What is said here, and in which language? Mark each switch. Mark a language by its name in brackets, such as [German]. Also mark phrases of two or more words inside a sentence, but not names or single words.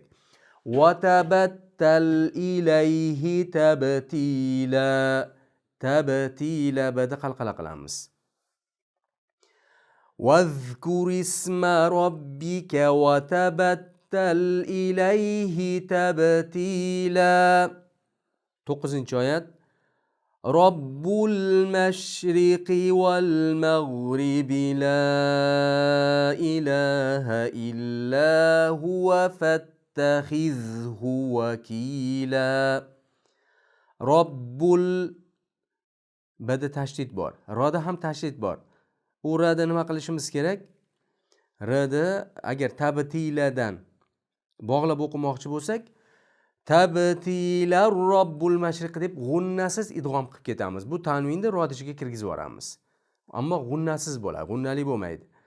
[Arabic] وتبتل إليه تبتيلا [Uzbek] bada qalqala qilamiz. [Arabic] واذكر اسم ربك وتبتل إليه تبتيلا. [Uzbek] 9-oyat. [Arabic] رب المشرق والمغرب لا إله إلا هو فاتخذه وكيلا. [Uzbek] Robbul bada tashdid bor, roda ham tashdid bor. U rada nima qilishimiz kerak? Rada agar tabtiladan bog'lab o'qimoqchi bo'lsak, tabtilar [Arabic] رب المشرق [Uzbek] deb g'unnasiz idg'om qilib ketamiz. Bu tanvinni rod ichiga kirgizib yuboramiz. Ammo g'unnasiz bo'ladi, g'unnali bo'lmaydi.